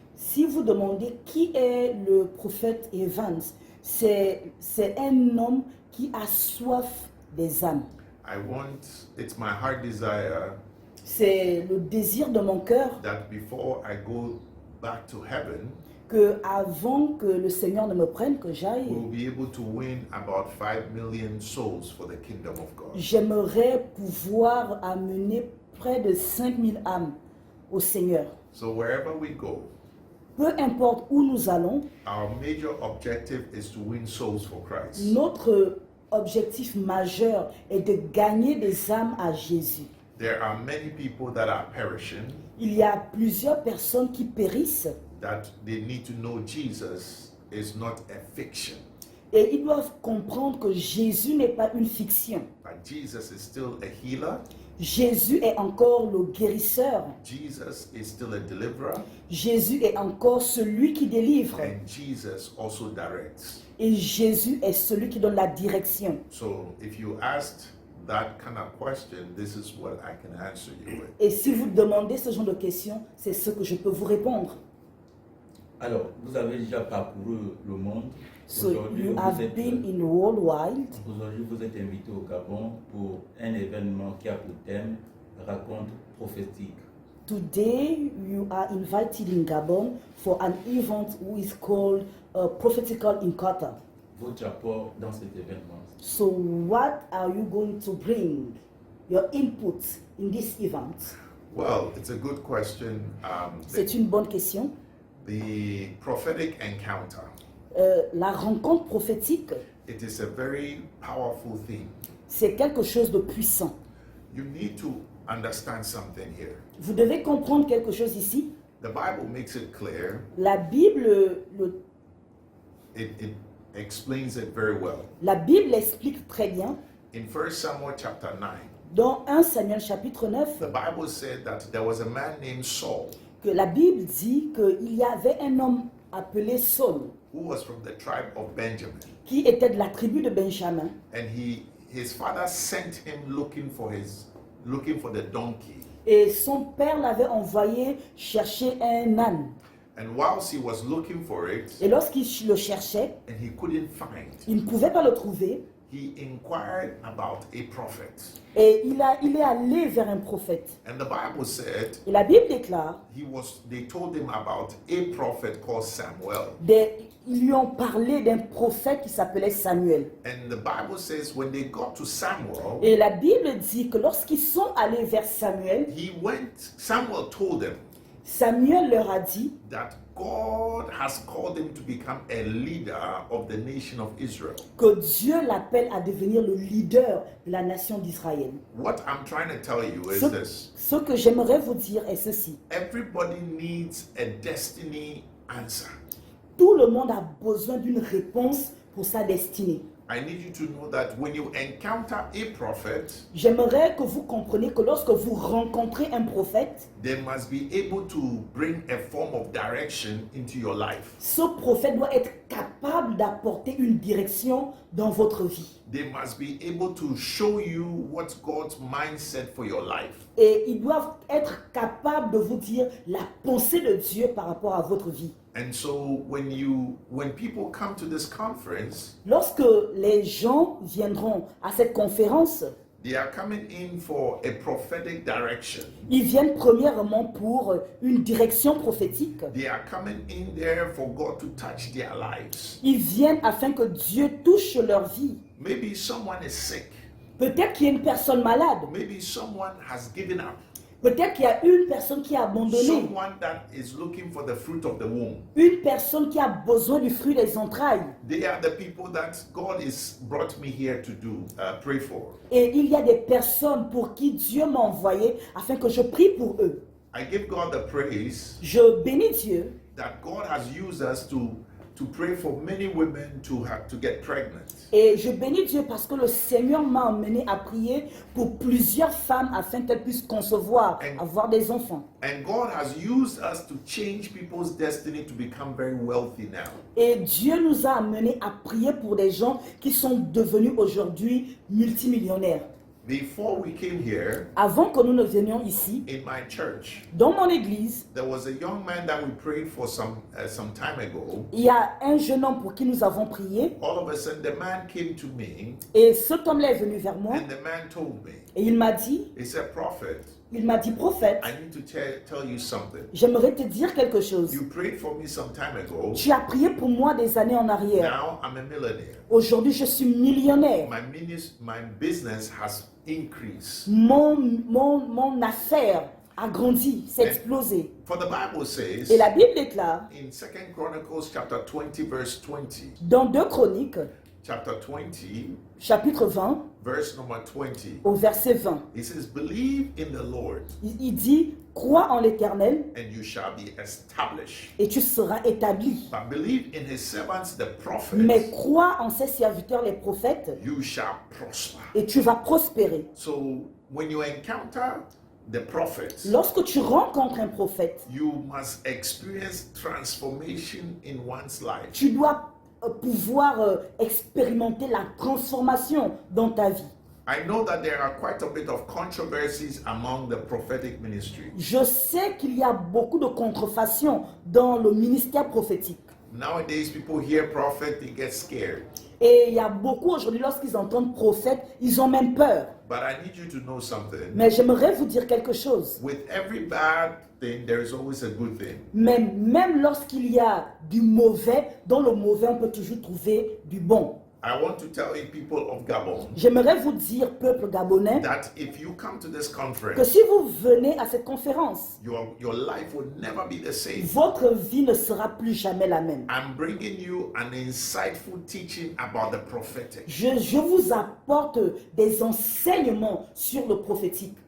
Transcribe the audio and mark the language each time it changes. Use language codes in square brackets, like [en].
[fr] Si vous demandez qui est le prophète Evans, c'est un homme qui a soif des âmes. [en] It's my heart desire [fr] C'est le désir de mon cœur [en] that before I go back to heaven, [fr] que avant que le Seigneur ne me prenne, que j'aille, [en] we'll be able to win about 5 million souls for the kingdom of God. [fr] j'aimerais pouvoir amener près de 5000 âmes au Seigneur. [en] So wherever we go, [fr] Peu importe où nous allons, [en] our major objective is to win souls for Christ. [fr] notre objectif majeur est de gagner des âmes à Jésus. [en] There are many people that are perishing, [fr] Il y a plusieurs personnes qui périssent [en] that they need to know Jesus is not a fiction, [fr] et ils doivent comprendre que Jésus n'est pas une fiction. [en] but Jesus is still a healer, [fr] Jésus est encore le guérisseur. [en] Jesus is still a deliverer, [fr] Jésus est encore celui qui délivre. [en] and Jesus also directs. [fr] Et Jésus est celui qui donne la direction. [en] So if you asked that kind of question, this is what I can answer you with. [fr] Et si vous demandez ce genre de questions, c'est ce que je peux vous répondre. Alors, vous avez déjà parcouru le monde. [en] So you have been in worldwide. [fr] Aujourd'hui, vous êtes invité au Gabon pour un événement qui a pour thème Raconte prophétique. [en] Today you are invited in Gabon for an event which is called Prophetical Encounter. [fr] Votre apport dans cet événement? [en] So what are you going to bring? Your input in this event? Well, it's a good question. [fr] C'est une bonne question. [en] The prophetic encounter, [fr] La rencontre prophétique, [en] it is a very powerful thing. [fr] c'est quelque chose de puissant. [en] You need to understand something here. [fr] Vous devez comprendre quelque chose ici. [en] The Bible makes it clear. [fr] La Bible, [en] It explains it very well. [fr] la Bible explique très bien. [en] In 1 Samuel chapter 9, [fr] Dans 1 Samuel chapitre 9, [en] the Bible said that there was a man named Saul [fr] que la Bible dit qu'il y avait un homme appelé Saul, [en] who was from the tribe of Benjamin. [fr] qui était de la tribu de Benjamin. [en] And his father sent him looking for the donkey. [fr] Et son père l'avait envoyé chercher un âne. [en] And whilst he was looking for it, [fr] Et lorsqu'il le cherchait, [en] and he couldn't find, [fr] il ne pouvait pas le trouver. [en] he inquired about a prophet. [fr] Et il est allé vers un prophète. [en] And the Bible said [fr] Et la Bible déclare, [en] they told him about a prophet called Samuel. [fr] ils lui ont parlé d'un prophète qui s'appelait Samuel. [en] And the Bible says when they got to Samuel, [fr] Et la Bible dit que lorsqu'ils sont allés vers Samuel, [en] Samuel told them [fr] Samuel leur a dit [en] that God has called him to become a leader of the nation of Israel. [fr] Que Dieu l'appelle à devenir le leader de la nation d'Israël. [en] What I'm trying to tell you is [fr] Ce, [en] this. [fr] ce que j'aimerais vous dire est ceci. [en] Everybody needs a destiny answer. [fr] Tout le monde a besoin d'une réponse pour sa destinée. [en] I need you to know that when you encounter a prophet, [fr] J'aimerais que vous compreniez que lorsque vous rencontrez un prophète, [en] they must be able to bring a form of direction into your life. [fr] ce prophète doit être capable d'apporter une direction dans votre vie. [en] They must be able to show you what's God's mindset for your life. [fr] Et ils doivent être capables de vous dire la pensée de Dieu par rapport à votre vie. [en] And so when people come to this conference, [fr] Lorsque les gens viendront à cette conférence, [en] they are coming in for a prophetic direction. [fr] ils viennent premièrement pour une direction prophétique. [en] They are coming in there for God to touch their lives. [fr] Ils viennent afin que Dieu touche leur vie. [en] Maybe someone is sick. [fr] Peut-être qu'il y a une personne malade. [en] Maybe someone has given up. [fr] Peut-être qu'il y a une personne qui a abandonné. [en] Someone that is looking for the fruit of the womb. [fr] Une personne qui a besoin du fruit des entrailles. [en] They are the people that God has brought me here to pray for. [fr] Et il y a des personnes pour qui Dieu m'a envoyé afin que je prie pour eux. [en] I give God the praise [fr] Je bénis Dieu [en] that God has used us to pray for many women to get pregnant. [fr] et je bénis Dieu parce que le Seigneur m'a amené à prier pour plusieurs femmes afin qu'elles puissent concevoir, avoir des enfants. [en] And God has used us to change people's destiny to become very wealthy now. [fr] Et Dieu nous a amenés à prier pour des gens qui sont devenus aujourd'hui multimillionnaires. [en] Before we came here, [fr] Avant que nous ne venions ici, [en] in my church, [fr] dans mon église, [en] there was a young man that we prayed for some time ago. [fr] il y a un jeune homme pour qui nous avons prié. [en] All of a sudden, the man came to me, [fr] Et cet homme-là est venu vers moi [en] and the man told me, [fr] et il m'a dit, [en] Prophet, [fr] prophète, [en] I need to tell you something. [fr] j'aimerais te dire quelque chose. [en] You prayed for me some time ago. [fr] Tu as prié pour moi des années en arrière. [en] Now I'm a millionaire. [fr] Aujourd'hui, je suis millionnaire. [en] My business has increased. [fr] Mon affaire a grandi, s'est explosé. [en] For the Bible says [fr] Et la Bible déclare, [en] in 2 Chronicles chapter 20 verse 20, [fr] dans 2 Chroniques, [en] chapter 20 [fr] chapitre 20, [en] verse number 20, [fr] au verset 20, [en] it says, believe in the Lord [fr] il dit, crois en l'Éternel [en] and you shall be established. [fr] et tu seras établi. [en] But believe in his servants, the [fr] Mais [en] prophets, [fr] crois en ses serviteurs, les prophètes, [en] you shall prosper. [fr] et tu vas prospérer. [en] So when you encounter the prophets, [fr] Lorsque tu rencontres un prophète, [en] you must experience transformation in one's life. [fr] tu dois pouvoir expérimenter la transformation dans ta vie. [en] I know that there are quite a bit of controversies among the prophetic ministry. [fr] Je sais qu'il y a beaucoup de contrefaçons dans le ministère prophétique. [en] Nowadays, people hear prophet, they get scared. [fr] Et il y a beaucoup aujourd'hui, lorsqu'ils entendent prophète, ils ont même peur. [en] But I need you to know something. [fr] Mais j'aimerais vous dire quelque chose. [en] With every bad thing, there is always a good thing. [fr] Mais même lorsqu'il y a du mauvais, dans le mauvais, on peut toujours trouver du bon. [en] I want to tell you, people of Gabon, [fr] J'aimerais vous dire, peuple gabonais, [en] that if you come to this [fr] que [en] conference, [fr] si vous venez à cette conférence, [en] your life will never be the same. [fr] votre vie ne sera plus jamais la même. [en] I'm bringing you an insightful teaching about the prophetic. [fr] Je vous apporte des enseignements sur le prophétique.